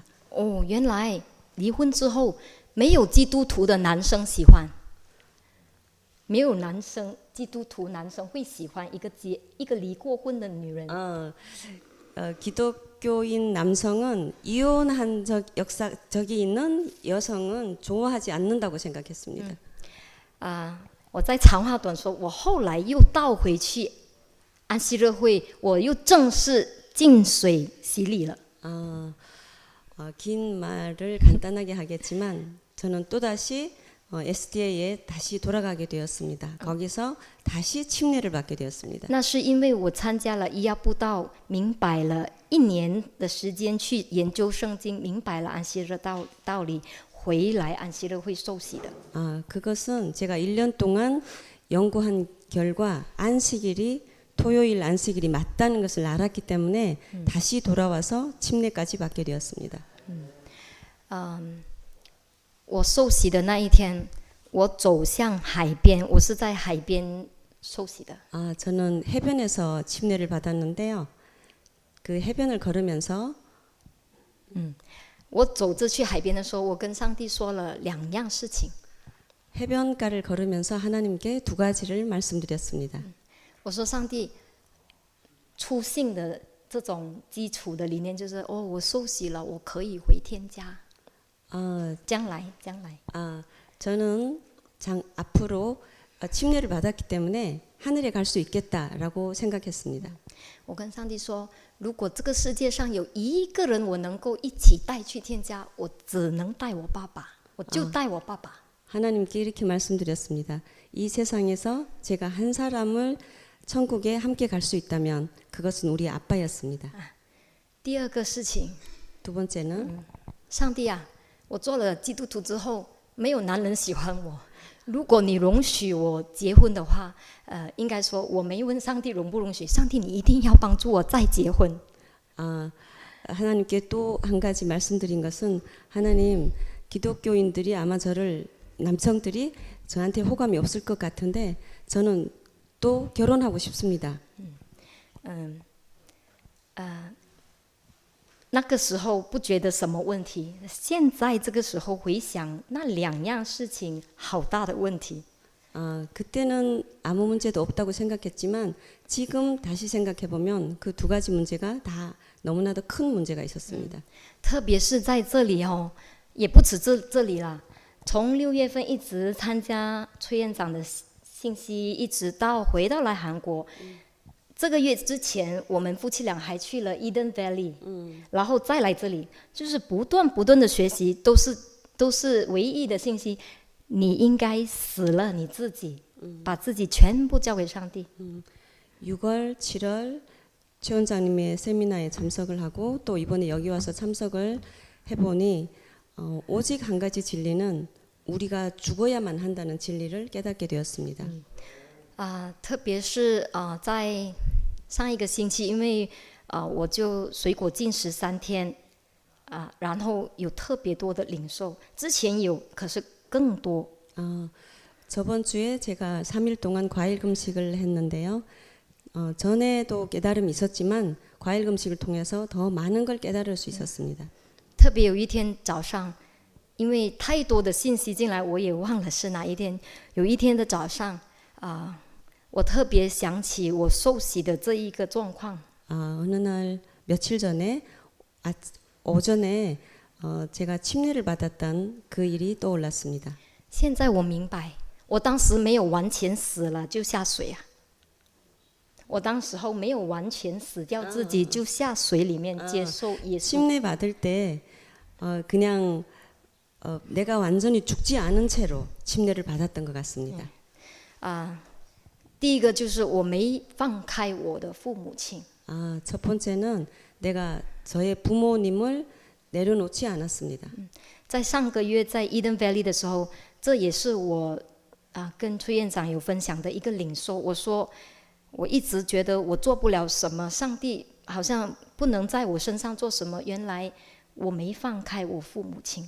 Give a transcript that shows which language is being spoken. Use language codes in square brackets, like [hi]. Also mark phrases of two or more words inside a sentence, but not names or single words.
[zh] 原来离婚之后没有基督徒的男生喜欢，没有基督徒男生会喜欢一个离过婚的女人。 [ko] 기독교인 남성은 이혼한 적이 있는 여성은 좋아하지 않는다고 생각했습니다. [zh] 我在长话短说，我后来又倒回去安息日会，我又正式进水洗礼了。 [ko] 긴 말을 간단하게 하겠지만 저는 또다시 SDA에 다시 돌아가게 되었습니다. 거기서 다시 침례를 받게 되었습니다. [zh] 那是因为我参加了伊亚布道，明白了1年的时间去研究圣经，明白了安息日道理，回来安息日会受洗的。 [ko] 그것은 제가 1년 동안 연구한 결과 토요일 안식일이 맞다는 것을 알았기 때문에 다시 돌아와서 침례까지 받게 되었습니다. [zh] 我受洗的那一天，我走向海边，我是在海边受洗的。 [ko] 저는 해변에서 침례를 받았는데요. 그 해변을 걸으면서 [zh] 我走着去海边的时候，我跟上帝说了2样事情。 [ko] 해변가를 걸으면서 하나님께 2가지를 말씀드렸습니다. [zh] 我说上帝，初信的这种基础的理念就是，我受洗了，我可以回天家。将来。 [ko] 저는 앞으로 침례를 받았기 때문에 하늘에 갈 수 있겠다라고 생각했습니다. [zh] 我跟上帝说，如果这个世界上有一个人我能够一起带去天家，我只能带我爸爸，我就带我爸爸。 [ko] 하나님께 이렇게 말씀드렸습니다. 이 세상에서 제가 한 사람을 천국에 함께 갈 수 있다면 그것은 우리 아빠였습니다. [zh] 第二个事情， [ko] 두 번째는 [zh] 上帝啊，我做了基督徒之后，没有男人喜欢我。如果你容许我结婚的话，应该说我没问上帝容不容许，上帝你一定要帮助我再结婚。 [ko] 하나님께 또 한 가지 말씀드린 것은 하나님 기독교인들이 아마 남성들이 저한테 호감이 없을 것 같은데 저는 또 결혼하고 싶습니다. [zh] 那个时候不觉得什么问题，现在这个时候回想那2样事情，好大的问题。 [ko] 그때는 아무 문제도 없다고 생각했지만 지금 다시 생각해 보면 그 2가지 문제가 다 너무나도 큰 문제가 있었습니다. [zh] 特别是在这里哦，也不止这里啦。从6月份一直参加崔院长的信息，一直到回到来韩国。这个月之前，我们夫妻俩还去了 Eden Valley，然后再来这里，就是不断的学习，都是唯一的信息。你应该死了你自己，把自己全部交给上帝。 [ko] 6월, 7월 최 원장님의 세미나에 참석을 하고 또 이번에 여기 와서 참석을 해보니 오직 한 가지 진리는 우리가 죽어야만 한다는 진리를 깨닫게 되었습니다. [zh] 特别是在上一个星期，因为我就水果禁食3天，然后有特别多的领受，之前有，可是更多。 [ko] 저번 주에 제가 3일 동안 과일 금식을 했는데요. 전에도 깨달음이 있었지만 과일 금식을 통해서 더 많은 걸 깨달을 수 있었습니다. [zh] 特别有一天早上，因为太多的信息进来，我也忘了是哪一天。有一天的早上，我特别想起我受洗的这一个状况。 [ko] 어느 날 며칠 전에 오전에 제가 침례를 받았던 그 일이 떠올랐습니다. [zh] 现在我明白，我当时没有完全死了就下水啊。我当时候没有完全死掉自己，就下水里面接受耶稣。 [ko] 침례 받을 때 그냥 내가 완전히 죽지 않은 채로 침례를 받았던 것 같습니다. [zh] 第一个就是我没放开我的父母亲。 [ko] 첫 번째는 내가 저의 부모님을 내려놓지 않았습니다. [zh] 在上个月在 Eden Valley 的时候，这也是我跟崔院长有分享的一个领受。我说我一直觉得我做不了什么，上帝好像不能在我身上做什么。原来我没放开我父母亲。